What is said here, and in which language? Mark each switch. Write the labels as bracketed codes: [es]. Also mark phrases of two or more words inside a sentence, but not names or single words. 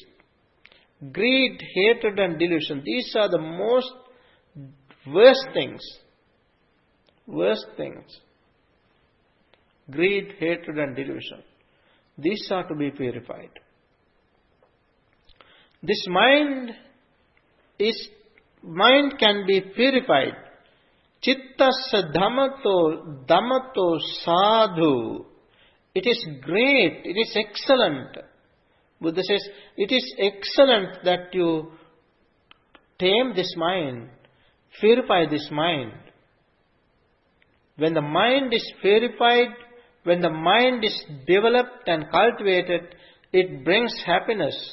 [en] Greed, hatred and delusion. These are the most worst things. Worst things. Greed, hatred and delusion. These are to be purified. This mind can be purified. [pi] Chittassa dhammato sadhu. [en] It is great, it is excellent. Buddha says, it is excellent that you tame this mind, purify this mind. When the mind is purified, when the mind is developed and cultivated, it brings happiness.